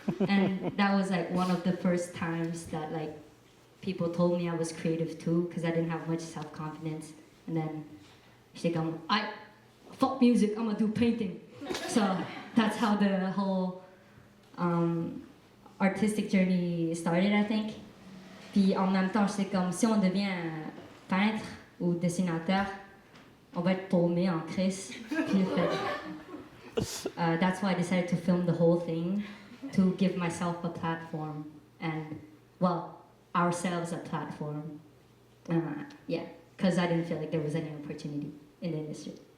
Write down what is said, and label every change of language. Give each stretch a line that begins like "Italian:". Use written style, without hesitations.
English: And that was like one of the first times that like people told me I was creative too, because I didn't have much self-confidence. And then she's like, fuck music, I'm gonna do painting. So that's how the whole artistic journey started, I think.
French: Puis en même temps, c'est comme si on devient peintre ou dessinateur, on va être paumé en crise.
English: Puis that's why I decided to film the whole thing, to give myself a platform and, well, ourselves a platform. Yeah, because I didn't feel like there was any opportunity in the industry.